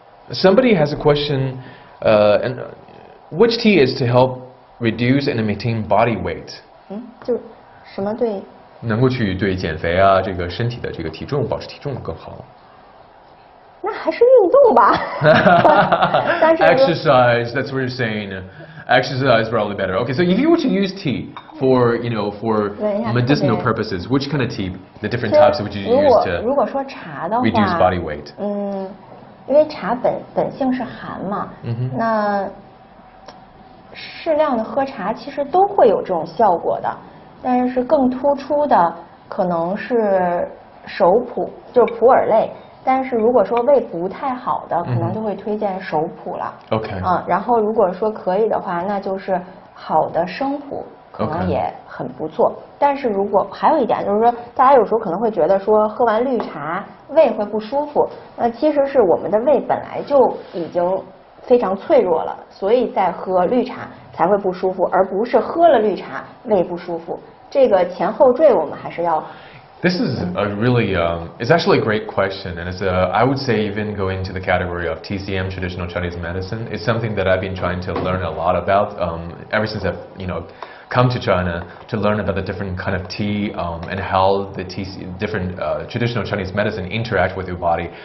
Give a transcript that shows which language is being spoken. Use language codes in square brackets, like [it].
[en] Somebody has a question, and which tea is to help reduce and maintain body weight? [zh] 就什么对？能够去对减肥啊，这个身体的这个体重保持体重更好。那还是运动吧。但是 [en] Exercise, that's what you're saying. Exercise probably better. Okay, so if you were to use tea for, for medicinal purposes, which kind of tea, the different types would you use [zh] 如果说茶的话 [en] reduce body weight? [zh] 因为茶本性是寒嘛，那适量的喝茶其实都会有这种效果的，但是更突出的可能是熟普，就是普洱类。但是如果说胃不太好的，可能就会推荐熟普了。 [en] OK。 [zh] 然后如果说可以的话，那就是好的生普，可能也很不错。但是如果还有一点就是说，大家有时候可能会觉得说喝完绿茶胃会不舒服，那其实是我们的胃本来就已经非常脆弱了，所以在喝绿茶才会不舒服，而不是喝了绿茶胃不舒服。这个前后缀我们还是要。 [en] This is a really, it's actually a great question, and it's I would say even go into the category of TCM, traditional Chinese medicine. It's something that I've been trying to learn a lot about ever since I've, come to China to learn about the different kind of tea and how the different traditional Chinese medicine interact with your body.